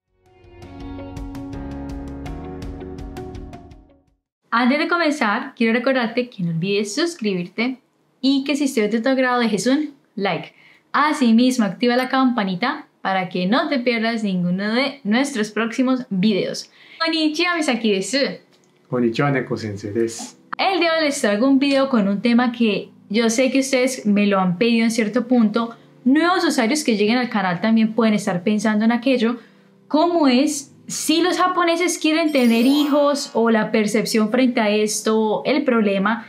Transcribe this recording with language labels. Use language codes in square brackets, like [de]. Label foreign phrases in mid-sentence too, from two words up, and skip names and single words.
[es] Antes de comenzar, quiero recordarte que no olvides suscribirte y que si estés de tu agrado dejes un like. Asimismo, activa la campanita para que no te pierdas ninguno de nuestros próximos videos. [ja] こんにちは、ミサキです. こんにちは、ネコ先生です. [es] El día de hoy les traigo un video con un tema que yo sé que ustedes me lo han pedido en cierto punto. Nuevos usuarios que lleguen al canal también pueden estar pensando en aquello. ¿Cómo es si los japoneses quieren tener hijos o la percepción frente a esto, el problema?